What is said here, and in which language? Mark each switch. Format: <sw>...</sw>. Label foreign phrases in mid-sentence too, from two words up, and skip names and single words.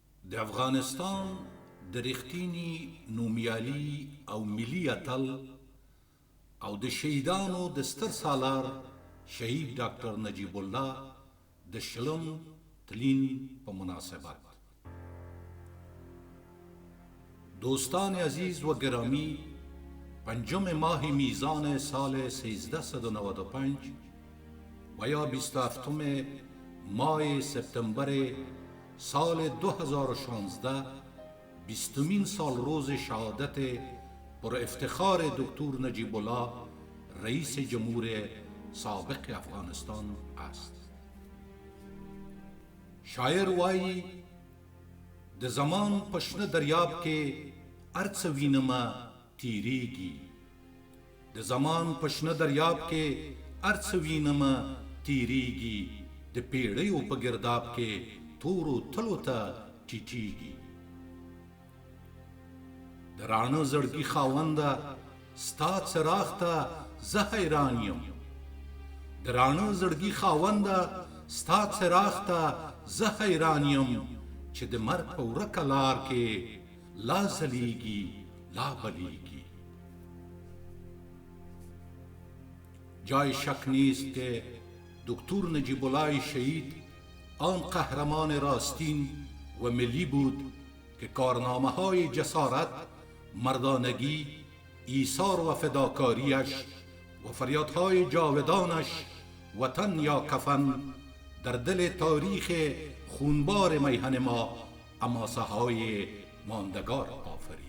<ps>د افغانستان د رښتینی نومیالي او ملي اتل او د شهیدانو د ستر سالار شهید ډاکټر نجیب الله د شلم تلین په مناسبت</ps> <fa>دوستان عزیز و گرامی، پنجم ماه میزان سال 1395 و یا 27 ماه سپتامبر سال 2016 بیستمین سال روز شهادت پر افتخار دکتر نجیب الله رئیس جمهور سابق افغانستان است.</fa> <ps>شاعر وایی د زمان پشنه دریاب کې ارڅ وینمه تیریږي، د زمان پشنه دریاب کې ارڅ وینمه تیریږي، د پیړیو په گرداب کې تورو تلو ته ټیټیږي. د رانه زړګي خاونده ستا څراغ ته زه حیران یم، د رانه زړګي خاونده ستا څراغ ته زه حیران یم، چې د مرګ په ورکه لار کې لا ځلیږي لا بلیږي.</ps> <fa>جای شک نیست که دکتر نجیب الله شهید آن قهرمان راستین و ملی بود که کارنامه های جسارت، مردانگی، ایثار و فداکاریش و فریادهای جاودانش وطن یا کفن در دل تاریخ خونبار میهن ما حماسه های ماندگار آفرید.</fa>